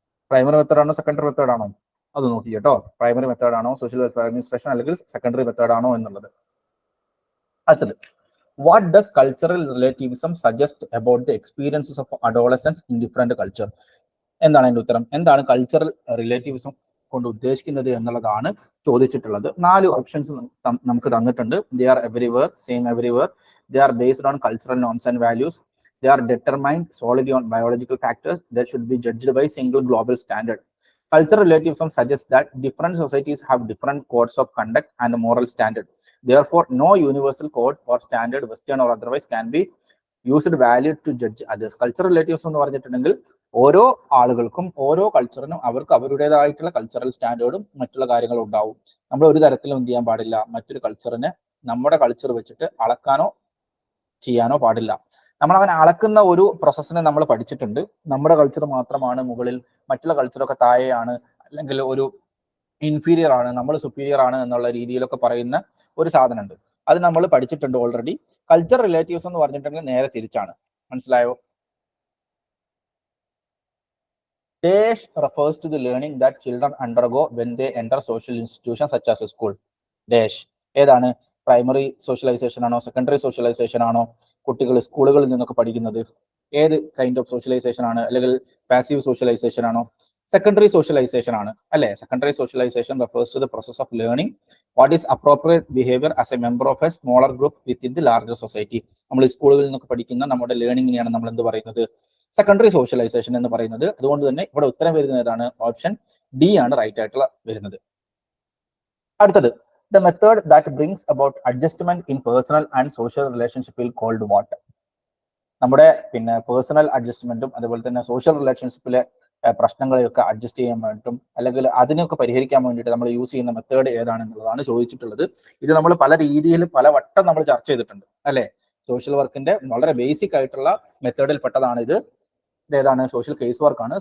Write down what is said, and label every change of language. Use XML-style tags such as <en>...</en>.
<ml>Primary method ആണോ secondary method ആണോ? അത് നോക്കി കേട്ടോ. പ്രൈമറി മെത്തേഡ് ആണോ സോഷ്യൽ വെൽഫെയർ അഡ്മിനിസ്ട്രേഷൻ അല്ലെങ്കിൽ സെക്കൻഡറി മെത്തേഡ് ആണോ എന്നുള്ളത്.</ml> <en>അടുത്തത്, what does cultural relativism suggest about the experiences of adolescence in different culture?</en> <ml>എന്താണ് അതിന്റെ ഉത്തരം? എന്താണ് കൾച്ചറൽ റിലേറ്റിവിസം കൊണ്ട് ഉദ്ദേശിക്കുന്നത് എന്നുള്ളതാണ് ചോദിച്ചിട്ടുള്ളത്. 4 ഓപ്ഷൻസ് നമുക്ക് തന്നിട്ടുണ്ട്.</ml> <en>They are everywhere, same everywhere, they are based on cultural norms and values, they are determined solely on biological factors, that should be judged by single global standard. Cultural relativism suggests that different societies have different codes of conduct and moral standard. Therefore, no universal code or standard, Western or otherwise, can be used valued to judge others. Cultural relativism</en> <ml>എന്ന് പറഞ്ഞിട്ടുണ്ടെങ്കിൽ ഓരോ ആളുകൾക്കും ഓരോ കൾച്ചറിനും അവർക്ക് അവരുടേതായിട്ടുള്ള cultural സ്റ്റാൻഡേർഡും മറ്റുള്ള കാര്യങ്ങളും ഉണ്ടാവും. നമ്മൾ ഒരു തരത്തിലും എന്ത് ചെയ്യാൻ പാടില്ല, മറ്റൊരു കൾച്ചറിനെ നമ്മുടെ കൾച്ചർ വെച്ചിട്ട് അളക്കാനോ ചെയ്യാനോ പാടില്ല. നമ്മൾ അങ്ങനെ അളക്കുന്ന ഒരു പ്രോസസ്സിനെ നമ്മൾ പഠിച്ചിട്ടുണ്ട്. നമ്മുടെ കൾച്ചർ മാത്രമാണ് മുകളിൽ, മറ്റുള്ള കൾച്ചറൊക്കെ താഴെയാണ്, അല്ലെങ്കിൽ ഒരു ഇൻഫീരിയർ ആണ്, നമ്മൾ സുപ്പീരിയർ ആണ് എന്നുള്ള രീതിയിലൊക്കെ പറയുന്ന ഒരു സാധനമുണ്ട്. അത് നമ്മൾ പഠിച്ചിട്ടുണ്ട് ഓൾറെഡി. കൾച്ചർ റിലേറ്റീവ്സ് എന്ന് പറഞ്ഞിട്ടുണ്ടെങ്കിൽ നേരെ തിരിച്ചാണ്. മനസ്സിലായോ?</ml> <en>Dash refers to the learning that children undergo when they enter social institutions such as a school.</en> <ml>Dash ഏതാണ്? പ്രൈമറി സോഷ്യലൈസേഷൻ ആണോ, സെക്കൻഡറി സോഷ്യലൈസേഷൻ ആണോ, കുട്ടികൾ സ്കൂളുകളിൽ നിന്നൊക്കെ പഠിക്കുന്നത്? ഏത് കൈൻഡ് ഓഫ് സോഷ്യലൈസേഷൻ ആണ്? അല്ലെങ്കിൽ പാസീവ് സോഷ്യലൈസേഷൻ ആണോ? സെക്കൻഡറി സോഷ്യലൈസേഷൻ ആണ് അല്ലെ?</ml> <en>Secondary socialisation refers to the process of learning what is appropriate behavior as a member of a smaller group within the larger society.</en> <ml>നമ്മൾ സ്കൂളുകളിൽ നിന്നൊക്കെ പഠിക്കുന്ന നമ്മുടെ ലേണിംഗിനെയാണ് നമ്മൾ എന്ത് പറയുന്നത്? സെക്കൻഡറി സോഷ്യലൈസേഷൻ എന്ന് പറയുന്നത്. അതുകൊണ്ട് തന്നെ ഇവിടെ ഉത്തരം വരുന്നത് ഏതാണ്? ഓപ്ഷൻ ഡി ആണ് റൈറ്റ് ആയിട്ടുള്ള വരുന്നത്.</ml> <en>അടുത്തത്, the method that brings about adjustment in personal and social relationship will called what?</en> <ml>നമ്മുടെ പേഴ്സണൽ അഡ്ജസ്റ്റ്മെന്റും അതുപോലെ തന്നെ സോഷ്യൽ റിലേഷൻഷിപ്പിലെ പ്രശ്നങ്ങളെയൊക്കെ അഡ്ജസ്റ്റ് ചെയ്യാൻ വേണ്ടിയിട്ടും അല്ലെങ്കിൽ അതിനൊക്കെ പരിഹരിക്കാൻ വേണ്ടിയിട്ട് നമ്മൾ യൂസ് ചെയ്യുന്ന മെത്തേഡ് ഏതാണെന്നുള്ളതാണ് ചോദിച്ചിട്ടുള്ളത്. ഇത് നമ്മൾ പല രീതിയിൽ പല വട്ടം നമ്മൾ ചർച്ച ചെയ്തിട്ടുണ്ട് അല്ലെ? സോഷ്യൽ വർക്കിന്റെ വളരെ ബേസിക് ആയിട്ടുള്ള മെത്തേഡിൽ പെട്ടതാണ് ഇത്. ഏതാണ്? സോഷ്യൽ കേസ് വർക്കാണ്.</ml>